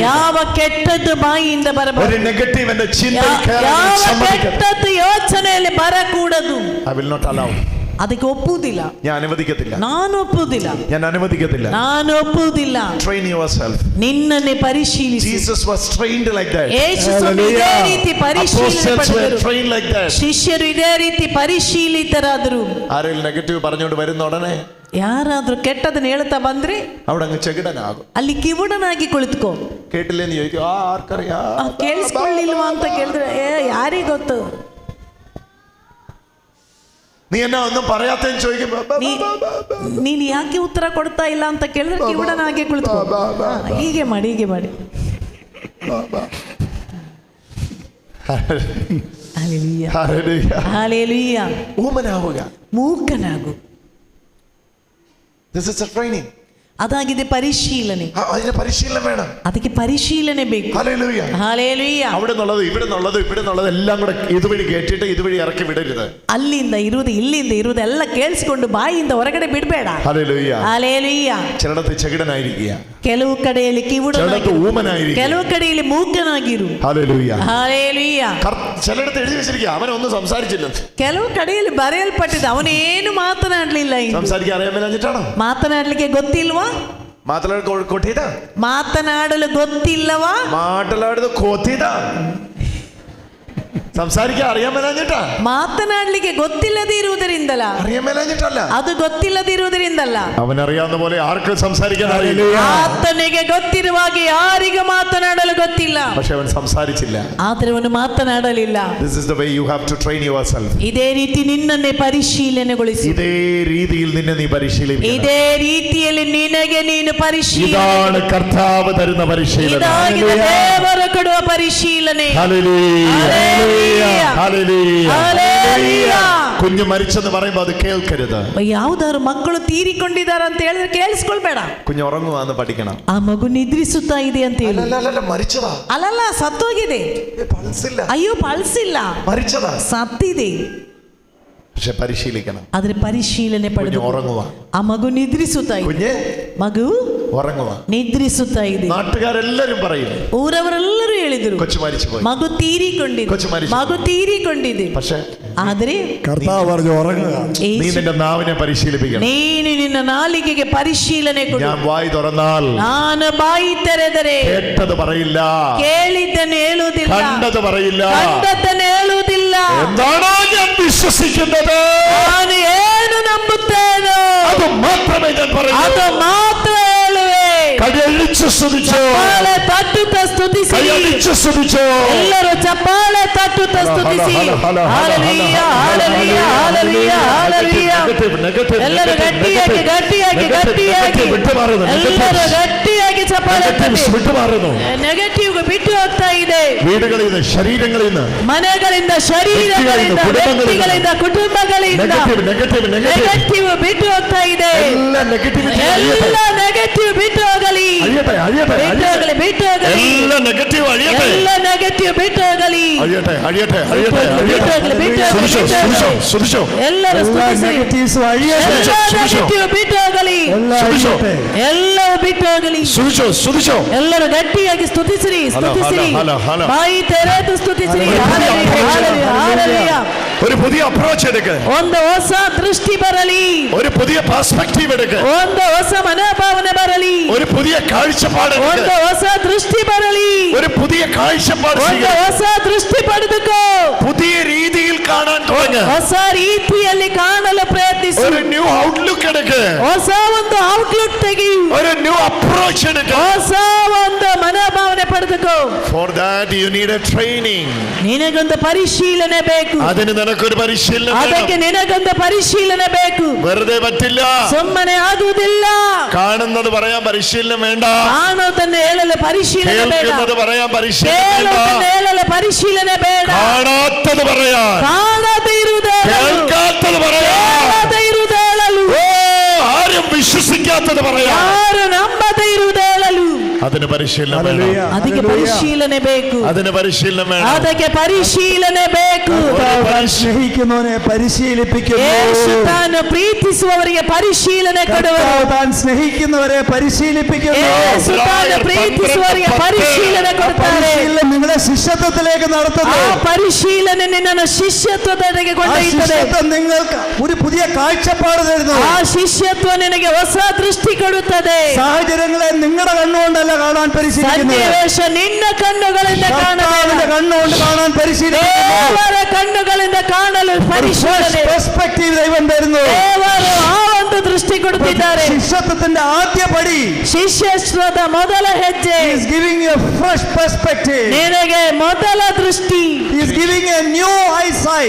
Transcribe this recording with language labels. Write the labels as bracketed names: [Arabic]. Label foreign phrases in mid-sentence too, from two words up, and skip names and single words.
[Kannada] ಯಾವ ಕೆಟ್ಟದ್ದು ಬಾಯಿಯಿಂದ ಬರಬಾರದು. [Malayalam] ഒരു നെഗറ്റീവ് എൻ്റെ ചിന്തയിൽ കേറാൻ സമ്മതിക്കരുത്. [Kannada] ಕೆಟ್ಟದ್ದು ಯೋಚನೆಯಲ್ಲಿ ಬರಕೂಡದು. [English] I will not allow. [Kannada] ಅದಕ್ಕೆ ಒಪ್ಪುವುದಿಲ್ಲ. [Malayalam] ഞാൻ അനുവദിക്കത്തില്ല. [Kannada] ನಾನು ಒಪ್ಪುವುದಿಲ್ಲ. [Malayalam] ഞാൻ അനുവദിക്കത്തില്ല. [Kannada] ನಾನು ಒಪ್ಪುವುದಿಲ್ಲ. [English] Train yourself. [Kannada] ನಿನ್ನನ್ನೇ ಪರಿಶೀಲಿಸಿ. [English] Jesus was trained like that. [Kannada] ಯೇಸು ಇದೇ ರೀತಿ ಪರಿಶೀಲನೆ ಪಡೆದರು. [English] Trained like that. [Kannada] ಶಿಷ್ಯರು ಇದೇ ರೀತಿ ಪರಿಶೀಲಿತರಾದರು. [Malayalam] ആരെങ്കിലും നെഗറ്റീവ് പറഞ്ഞുകൊണ്ട് വരുന്ന ഉടനെ, [Kannada] ಯಾರಾದ್ರೂ ಕೆಟ್ಟದನ್ನ ಹೇಳ್ತಾ ಬಂದ್ರೆ [Malayalam] അവിടെ അങ്ങ് ചെകിടനാകും. [Kannada] ಅಲ್ಲಿ ಕಿವುಡನಾಗಿ ಕುಳಿತುಕೋ. [Malayalam] കേട്ടില്ലെന്ന് ചോദിക്കും, ആർക്കറിയാ? [Kannada] ಕೇಳಿಸ್ಕೊಳ್ಳಿಲ್ವಾ ಅಂತ ಕೇಳಿದ್ರೆ, ಯಾರಿಗೆ ಗೊತ್ತು? [Malayalam] നീ എന്നാ ഒന്നും പറയാത്തെന്ന് ചോദിക്കുമ്പോ, [Kannada] ನೀನು ಯಾಕೆ ಉತ್ತರ ಕೊಡ್ತಾ ಇಲ್ಲ ಅಂತ ಕೇಳಿದ್ರೆ ಕಿವುಡನಾಗಿ ಕುಳಿತುಕೋ. ಹೀಗೆ ಮಾಡಿ. [Malayalam] ഹല്ലേലൂയ. ഹല്ലേലൂയ. [Kannada] ಮೂಕನಾಗು. [English] This is a training. [Kannada] ಅದಾಗಿದೆ ಪರಿಶೀಲನೆ. [Malayalam] അതിന് പരിശീലനം വേണം. [Kannada] ಅದಕ್ಕೆ ಪರಿಶೀಲನೆ ಬೇಕು. [Malayalam] ഹല്ലേലൂയ. ഹല്ലേലൂയ. അവിടെ നിന്നുള്ളത് ഇവിടെ നിന്നുള്ളത് എല്ലാം കൂടെ ഇതുവഴി കേട്ടിട്ട് ഇതുവഴി ഇറക്കി വിടരുത്. [Kannada] ಅಲ್ಲಿಂದ ಇರುವುದು ಇಲ್ಲಿಂದ ಇರುವುದು ಎಲ್ಲ ಕೇಳಿಸಿಕೊಂಡು ಬಾಯಿಯಿಂದ ಹೊರಗಡೆ ಬಿಡಬೇಡ. [Malayalam] ഹല്ലേലൂയ. ഹല്ലേലൂയ. ചിലടത്ത് ചെകിടനായിരിക്കുക, [Kannada] ಕೆಲವು ಕಡೆಯಲ್ಲಿ ಕಿವುಡನಾಗಿ, [Malayalam] ഊമനായിരിക്കുക, [Kannada] ಕೆಲವು ಕಡೆಯಲ್ಲಿ ಮೂಕನಾಗಿರು. [Malayalam] ഹല്ലേലൂയ. ഹല്ലേലൂയ. ചിലടത്ത് എഴുതി വെച്ചിരിക്കുക, അവനൊന്നും സംസാരിച്ചില്ല. [Kannada] ಕೆಲವು ಕಡೆಯಲ್ಲಿ ಬರೆಯಲ್ಪಟ್ಟಿದೆ, ಅವನೇನು ಮಾತನಾಡಲಿಲ್ಲ. [Malayalam] സംസാരിക്കാൻ അറിയാമെന്നിട്ടാണോ? [Kannada] ಮಾತನಾಡಲಿಕ್ಕೆ ಗೊತ್ತಿಲ್ವಾ? ಮಾತನಾಡಲು ಗೊತ್ತಿಲ್ಲವಾ? ಮಾತನಾಡೋದು ಕೊತ್ತಿದ. [Malayalam] സംസാരിക്കാൻ അറിയാൻ മേലാഞ്ഞിട്ടാ? [Kannada] ಮಾತನಾಡಲಿಕ್ಕೆ ಗೊತ್ತಿಲ್ಲದೆ ಇರುವುದರಿಂದಲ್ಲ. [Malayalam] അറിയാൻ മേലാഞ്ഞിട്ടല്ല, [Kannada] ಅದು ಗೊತ್ತಿಲ್ಲದೆ ಇರುವುದರಿಂದಲ್ಲ. [Malayalam] അവനറിയാവുന്ന പോലെ ആർക്കും സംസാരിക്കാൻ അറിയില്ല. [Kannada] ಆತನಿಗೆ ಗೊತ್ತಿರುವಾಗ ಯಾರಿಗೂ ಮಾತನಾಡಲು ಗೊತ್ತಿಲ್ಲ. [Malayalam] പക്ഷെ അവൻ സംസാരിച്ചില്ല. [Kannada] ಆದರೆ ಅವನು ಮಾತನಾಡಲಿಲ್ಲ. [English] This is the way you have to train yourself. [Kannada] ಇದೇ ರೀತಿ ನಿನ್ನನ್ನೇ ಪರಿಶೀಲನೆಗೊಳಿಸಿ. [Malayalam] ഇതേ രീതിയിൽ നിന്നെ നീ പരിശീലിക്കണം. [Kannada] ಇದೇ ರೀತಿಯಲ್ಲಿ ನಿನಗೆ ನೀನು ಪರಿಶೀಲನೆ. [Malayalam] ഇതാണ് കർത്താവ് തരുന്ന പരിശീലനം. [Kannada] ಇದಾಗಿದೆ ದೇವರು ಕೊಡುವ ಪರಿಶೀಲನೆ. [Malayalam] ഹല്ലേലൂയ. ഹല്ലേലൂയ. കുഞ്ഞു മരിച്ചെന്ന് പറയുമ്പോൾ അത് കേൾക്കരുത്. [Kannada] ಯಾವ್ದಾದ್ರು ಮಕ್ಕಳು ತೀರಿಕೊಂಡಿದ್ದಾರೆ ಅಂತ ಹೇಳಿದ್ರೆ ಕೇಳಿಸ್ಕೊಳ್ಬೇಡ. [Malayalam] കുഞ്ഞു ഉറങ്ങുവാന്ന് പഠിക്കണം. [Kannada] ಆ ಮಗು ನಿದ್ರಿಸುತ್ತಾ ಇದೆ ಅಂತ ಹೇಳಿ. [Malayalam] മരിച്ചതാ? [Kannada] ಅಲ್ಲಲ್ಲ, ಸತ್ತೋಗಿದೆ. ಅಯ್ಯೋ, ಪಲ್ಸ್ ಇಲ್ಲ, [Malayalam] മരിച്ചതാ, [Kannada] ಸತ್ತಿದೆ. [Malayalam] പക്ഷെ പരിശീലിക്കണം. [Kannada] ಆದ್ರೆ ಪರಿಶೀಲನೆ ಪಡೆದು [Malayalam] ഉറങ്ങുക. [Kannada] ಆ ಮಗು ನಿದ್ರಿಸುತ್ತಾ ಇದೆ. ಮಗು [Malayalam] ഉറങ്ങുക, [Kannada] ನಿದ್ರಿಸುತ್ತಾ ಇದೆ. [Malayalam] നാട്ടുകാരെല്ലാരും പറയും, [Kannada] ಊರವರೆಲ್ಲರೂ ಹೇಳಿದರು [Malayalam] കൊച്ചു മരിച്ചുപോയി, [Kannada] ಮಗು ತೀರಿಕೊಂಡಿದೆ. [Malayalam] പക്ഷേ [Kannada] ಆದರೆ [Malayalam] കർത്താവ് പറഞ്ഞു ഉറങ്ങുക. നീ നിന്റെ നാവിനെ പരിശീലിപ്പിക്കണം. [Kannada] ನೀನು ನಿನ್ನ ನಾಲಿಗೆಗೆ ಪರಿಶೀಲನೆ ಕೊಡು. [Malayalam] ഞാൻ വായി തുറന്നാൽ [Kannada] ನಾನು ಬಾಯಿ ತೆರೆದರೆ [Malayalam] കേട്ടത് പറയില്ല, [Kannada] ಕೇಳಿದ್ದನ್ನು ಹೇಳುವುದಿಲ್ಲ, [Malayalam] കണ്ടത് പറയില്ല, [Kannada] ಕಂಡದ್ದನ್ನು ಹೇಳುವುದಿಲ್ಲ. [Malayalam] എന്താണോ ഞാൻ വിശ്വസിക്കുന്നത്, [Kannada] ನಾನು ಏನು ನಂಬುತ್ತೇನೋ [Malayalam] അത് മാത്രമേ ഞാൻ പറയൂ. [Kannada] ಅದು ಮಾತ್ರ ಹೇಳುವೆ. [Malayalam] കൈയടിച്ച് സ്തുതിച്ചോ, [Kannada] ಚಪ್ಪಾಳೆ ತಟ್ಟುತ್ತಾ ಸ್ತುತಿಸಿ. [Malayalam] കൈയടിച്ച് സ്തുതിച്ചോ. [Kannada] ಎಲ್ಲರೂ ಚಪ್ಪಾಳೆ ತಟ್ಟುತ್ತಾ ಸ್ತುತಿಸಿ. ಹಾಲೆಲೂಯಾ, ಹಾಲೆಲೂಯಾ, ಹಾಲೆಲೂಯಾ, ಹಾಲೆಲೂಯಾ. ಎಲ್ಲರೂ ಗಟ್ಟಿಯಾಗಿ ಗಟ್ಟಿಯಾಗಿ ಗಟ್ಟಿಯಾಗಿ ಎಲ್ಲರೂ ಗಟ್ಟಿಯಾಗಿ ಚಪ್ಪಾಳೆ ತಟ್ಟಿ. ನೆಗೆಟಿವ್ ಬಿಟ್ಟು ಹೋಗ್ತಾ ಇದೆ. [Malayalam] വീടുകളിൽ നിന്ന്, ശരീരങ്ങളിൽ നിന്ന്, [Kannada] ಮನೆಗಳಿಂದ, ಶರೀರಗಳಿಂದ, ವ್ಯಕ್ತಿಗಳಿಂದ, ಕುಟುಂಬಗಳಿಂದ ನೆಗೆಟಿವ್ ಬಿಟ್ಟು ಹೋಗ್ತಾ ಇದೆ. ಎಲ್ಲ ನೆಗೆಟಿವ್ ಬಿಟ್ಟು ಹೋಗಲಿ, ಬಿಟ್ಟು ಹೋಗಲಿ, ಬಿಟ್ಟು ಹೋಗಲಿ. ಎಲ್ಲ ನೆಗೆಟಿವ್ ಅಳಿಯട്ടെ, ಎಲ್ಲ ನೆಗೆಟಿವ್ ಬಿಟ್ಟು ಹೋಗಲಿ, ಅಳಿಯട്ടെ, ಅಳಿಯട്ടെ, ಅಳಿಯട്ടെ, ಬಿಟ್ಟು ಹೋಗಲಿ, ಬಿಟ್ಟು ಹೋಗಲಿ, ಬಿಟ್ಟು ಹೋಗಲಿ. [Malayalam] ಸುದಿಶೋ, [Kannada] ಎಲ್ಲರೂ ಸ್ತುತಿಸಿ. ಎಲ್ಲ ನೆಗೆಟಿವ್ ಬಿಟ್ಟು ಹೋಗಲಿ, ಎಲ್ಲವೂ ಬಿಟ್ಟು ಹೋಗಲಿ. [Malayalam] സുദിശോ, സുദിശോ. [Kannada] ಎಲ್ಲರೂ ಗಟ್ಟಿಯಾಗಿ ಸ್ತುತಿಸಿರಿ, ಸ್ತುತಿಸಿರಿ, ಬಾಯಿ ತೆರೆದು ಸ್ತುತಿಸಿರಿ. ಹಾಲೆಲೂಯಾ. [Malayalam] ഒരു പുതിയ അപ്രോച്ച് എടുക്ക്, [Kannada] ಒಂದು ಹೊಸ ದೃಷ್ಟಿ ಬರಲಿ, [Malayalam] ഒരു പുതിയ പെർസ്പെക്റ്റീവ് എടുക്ക്, [Kannada] ಒಂದು ಹೊಸ ಮನೋಭಾವನೆ ಬರಲಿ, [Malayalam] ഒരു പുതിയ കാഴ്ചപ്പാട് എടുക്ക്, [Kannada] ಒಂದು ಹೊಸ ದೃಷ್ಟಿ ಬರಲಿ, [Malayalam] ഒരു പുതിയ കാഴ്ചപ്പാട്, [Kannada] ಒಂದು ಹೊಸ ದೃಷ್ಟಿ ಪಡೆದುಕೋ, [Malayalam] പുതിയ രീതിയിൽ കാണാൻ തുടങ്ങ്, [Kannada] ಹೊಸ ರೀತಿಯಲ್ಲಿ ಕಾಣಲು ಪ್ರಯತ್ನಿಸು, [Malayalam] ഒരു [English] new outlook [Malayalam] എടുക്ക്, [Kannada] ಹೊಸ ಒಂದು ಔಟ್ಲುಕ್ ತೆಗೆಯು, [Malayalam] ഒരു [English] new approach [Malayalam] എടുക്ക്. [Kannada] ಹೊಸ ಒಂದು ಮನೋಭಾವನೆ ಪಡೆದುಕೋ. [English] For that you need a training. [Kannada] ನಿನಗೊಂದು ಪರಿಶೀಲನೆ ಬೇಕು, [Malayalam] അതിന് നിനക്കൊരു പരിശീലനം [Kannada] ಅದಕ್ಕೆ [Malayalam] വേണം. [Kannada] ನಿನಗೊಂದು ಪರಿಶೀಲನೆ ಬೇಕು. [Malayalam] വെറുതെ പറ്റില്ല, [Kannada] ಸುಮ್ಮನೆ ಆಗುವುದಿಲ್ಲ. [Malayalam] കാണുന്നത് പറയാൻ പരിശീലനം വേണ്ട, [Kannada] ಕಾಣುವುದನ್ನು ಹೇಳಲು ಪರಿಶೀಲನೆ ಬೇಡ, [Malayalam] കേൾക്കുന്നത് പറയാൻ പരിശീലനം [Kannada] ಕೇಳುವುದನ್ನು [Malayalam] വേണ്ട, [Kannada] ಹೇಳಲು ಪರಿಶೀಲನೆ ಬೇಡ, [Malayalam] കാണാത്തത് പറയാൻ, [Kannada] ಕಾಣದೇ ಇರುವುದೇಳಲು, [Malayalam] കേൾക്കാത്തത് പറയാൻ, [Kannada] ಕೇಳದೇ ಇರುವುದೇಳಲು, [Malayalam] ആരും വിശ്വസിക്കാത്തത് പറയാൻ, [Kannada] ಯಾರು ನಂಬದೇ ಇರುವುದೇಳಲು. [Malayalam] അതിന് പരിശീലനം വേണം, [Kannada] ಅದಕ್ಕೆ ಪರಿಶೀಲನೆ ಬೇಕು, [Malayalam] അതിന് പരിശീലനം വേണം. [Kannada] ಅದಕ್ಕೆ ಪರಿಶೀಲನೆ ಬೇಕು. [Malayalam] സ്നേഹിക്കുന്നവനെ പരിശീലിപ്പിക്കുന്നു. [Kannada] യേശു ತಾನು ಪ್ರೀತಿಸುವವರಿಗೆ ಪರಿಶೀಲನೆ ಕೊಡುವರು. [Malayalam] താൻ സ്നേഹിക്കുന്നവരെ പരിശീലിപ്പിക്കുന്നു. [Kannada] യേശു ತಾನು ಪ್ರೀತಿಸುವವರಿಗೆ ಪರಿಶೀಲನೆ ಕೊಡ್ತಾರೆ. [Malayalam] നിങ്ങളെ ശിഷ്യത്വത്തിലേക്ക് നടത്തുന്നു. [Kannada] ಆ ಪರಿಶೀಲನೆ ನಿನ್ನನ್ನು ಶಿಷ್ಯತ್ವದೆಡೆಗೆ ಕೊಂಡೊಯ್ಯುತ್ತದೆ. [Malayalam] നിങ്ങൾക്ക് ഒരു പുതിയ കാഴ്ചപ്പാട് തരുന്നു. [Kannada] ಆ ಶಿಷ್ಯತ್ವ ನಿನಗೆ ಹೊಸ ದೃಷ್ಟಿ ಕೊಡುತ್ತದೆ. [Malayalam] സാഹചര്യങ്ങളെ നിങ്ങളുടെ കണ്ണുകൊണ്ടല്ല കാണാൻ പരിശീലിക്കുന്നത്, [Kannada] ಸನ್ನಿವೇಶ ನಿನ್ನ ಕಣ್ಣುಗಳಿಂದ [Malayalam] കർത്താവിന്റെ കണ്ണുകൊണ്ട് കാണാൻ പരിശീലിക്കുന്നു. [Kannada] ದೇವರ ಕಣ್ಣುಗಳಿಂದ ಕಾಣಲು ಪರಿಶೀಲನೆ, [Malayalam] പെർസ്പെക്റ്റീവ് ദൈവം തരുന്നു. [Kannada] ದೇವರು ಆ ಒಂದು ದೃಷ್ಟಿ ಕೊಡುತ್ತಿದ್ದಾರೆ. [Malayalam] ശിഷ്യത്വത്തിന്റെ ആദ്യ പടി, [Kannada] ಶಿಷ್ಯತ್ವದ ಮೊದಲ ಹೆಜ್ಜೆ, [English] he is giving you a fresh perspective, [Kannada] ನಿನಗೆ ಮೊದಲ ದೃಷ್ಟಿ, [English] he is giving you a new eyesight,